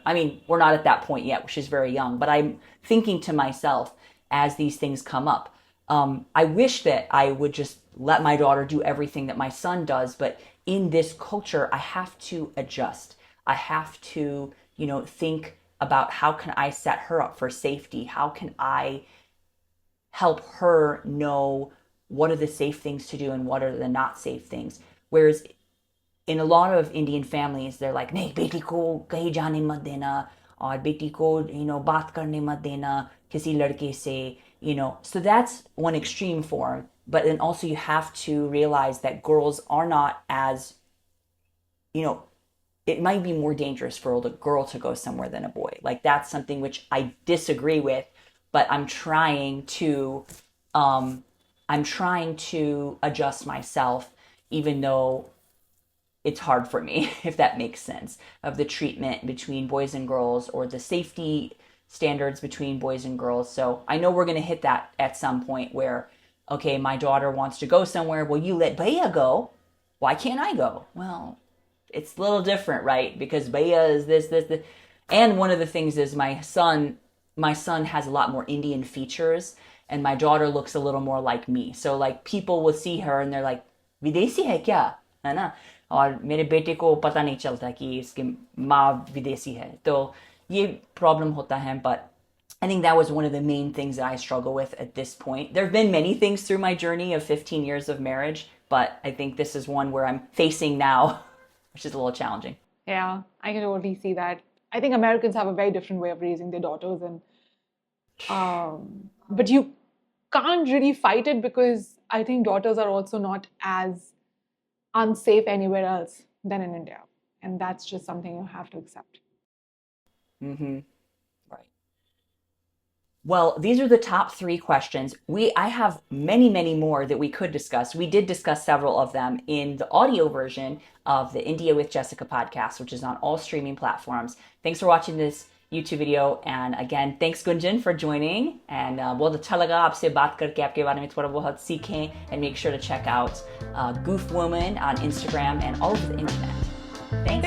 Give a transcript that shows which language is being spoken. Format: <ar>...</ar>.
<en>I mean, we're not at that point yet. She's very young, but I'm thinking to myself as these things come up, I wish that I would just let my daughter do everything that my son does, but in this culture, I have to adjust. I have to, think about how can I set her up for safety? How can I help her know what are the safe things to do and what are the not safe things? Whereas in a lot of Indian families, they're like,</en> <hi>नहीं बेटी को कहीं जाने मत देना और बेटी को बात करने मत देना किसी लड़के से,</hi> <en>So that's one extreme form. But then also you have to realize that girls are not as, it might be more dangerous for a girl to go somewhere than a boy. Like that's something which I disagree with, but I'm trying to adjust myself, even though it's hard for me, if that makes sense, of the treatment between boys and girls or the safety standards between boys and girls. So I know we're going to hit that at some point where, okay, my daughter wants to go somewhere. Well, you let Baya go. Why can't I go? Well, it's a little different, right? Because Baya is this. And one of the things is my son has a lot more Indian features and my daughter looks a little more like me. So like people will see her and they're like,</en> <hi>विदेशी है क्या? है ना? और मेरे बेटे को पता नहीं चलता कि इसकी माँ विदेशी है. तो ये problem होता है,</hi> <en>but I think that was one of the main things that I struggle with at this point. There have been many things through my journey of 15 years of marriage, but I think this is one where I'm facing now, which is a little challenging. Yeah, I can totally see that. I think Americans have a very different way of raising their daughters, and but you can't really fight it because I think daughters are also not as unsafe anywhere else than in India, and that's just something you have to accept. Mm-hmm. Right. Well, these are the top 3 questions. I have many, many more that we could discuss. We did discuss several of them in the audio version of the India with Jessica podcast, which is on all streaming platforms. Thanks for watching this YouTube video. And again, thanks Gunjan for joining. And</en> <hi>बहुत अच्छा लगा आपसे बात करके आपके बारे में थोड़ा बहुत सीखें.</hi> <en>And make sure to check out Goof Woman on Instagram and all over the internet. Thanks.</en>